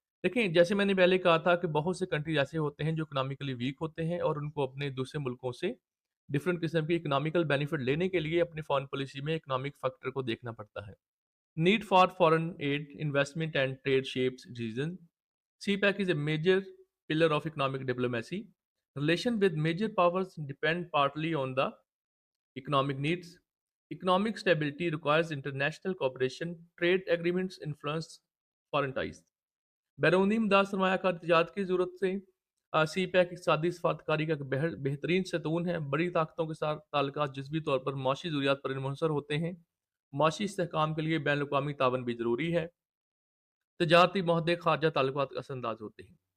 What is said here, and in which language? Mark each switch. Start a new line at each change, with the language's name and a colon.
Urdu: دیکھیں جیسے میں نے پہلے کہا تھا کہ بہت سے کنٹریز ایسے ہوتے ہیں جو اکنامکلی ویک ہوتے ہیں اور ان کو اپنے دوسرے ملکوں سے ڈفرینٹ قسم کی اکنامیکل بینیفٹ لینے کے لیے اپنی فارن پالیسی میں اکنامک فیکٹر کو دیکھنا پڑتا ہے.
English: Need for foreign aid investment and trade shapes reason. CPEC is a major pillar of economic diplomacy. Relation with major powers depend partly on the economic needs. Economic stability requires international cooperation. Trade agreements influence foreign ties.
Urdu: بیرونی امداد سرمایہ کار تجارت کی ضرورت سے CPEC اقتصادی سفارتکاری کا بہترین ستون ہے. بڑی طاقتوں کے ساتھ تعلقات جزوی طور پر معاشی ضروریات پر منحصر ہوتے ہیں. معاشی استحکام کے لیے بین الاقوامی تعاون بھی ضروری ہے. تجارتی معاہدے خارجہ تعلقات اثر انداز ہوتے ہیں.